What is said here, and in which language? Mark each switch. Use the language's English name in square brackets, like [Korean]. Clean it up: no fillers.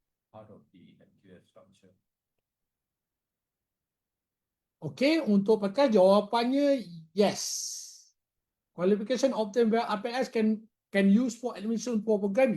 [English] Part of the MQF structure. [Malay] Okey, untuk Prakash jawapannya yes. [English] Qualification obtained via APLS can use for admission for program.